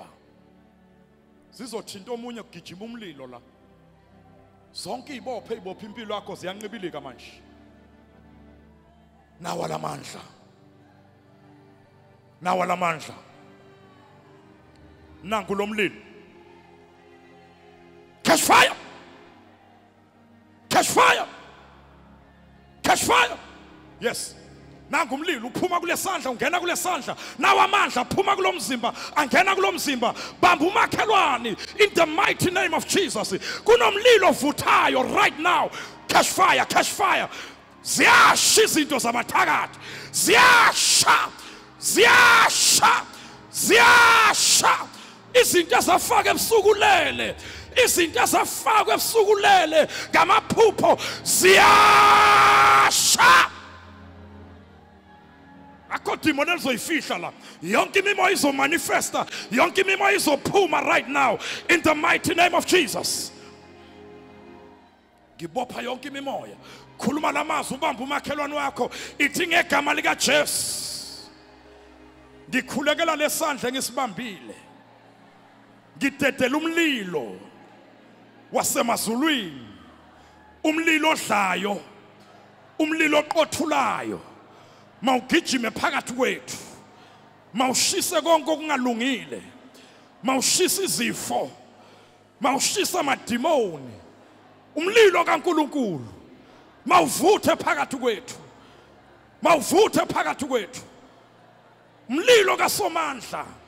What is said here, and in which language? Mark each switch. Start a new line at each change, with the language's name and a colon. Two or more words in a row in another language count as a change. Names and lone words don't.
Zulu: Zizothinta omunye kugijima umlilo la. Zonke izibophe impilo yakho ziyanqibilika manje. Nawa lamandla. Nawa lamandla. Nangu lomlilo.
English: Catch fire. Catch fire. Catch fire. Yes.
Zulu: Nangu umlilo uphuma kule sandla ungena kule sandla. Nawa amandla phuma kulo mzimba angena kulo mzimba. Bamba umakhelwane
English: in the mighty name of Jesus.
Zulu: Kunomlilo vuthayo
English: right now. Catch fire, catch fire.
Zulu: Ziyasha izinto zamathakathi. Ziyasha. Ziyasha. Ziyasha. Izinto ezafaka ebusukulele. Izinto ezafaka ebusukulele ngamaphupho ziyasha. Akho demon ezoyifihla la. Yonke imimoya izomanifesta. Yonke imimoya izophuma
English: right now in the mighty name of Jesus.
Zulu: Ngibopha yonke imimoya khuluma lamazwi ubamba umakhelwane wakho ithi ngegama lika Jesu ngikhulekela lesandla ngisibambile ngidedela umlilo wasemazulwini umlilo odlayo umlilo oqothulayo mawugijime phakathi kwethu mawushise konke okungalungile mawushisa izifo mawushisa amadimoni umlilo kaNkulunkulu mawuvuthe phakathi kwethu mawuvuthe phakathi kwethu umlilo kaSomandla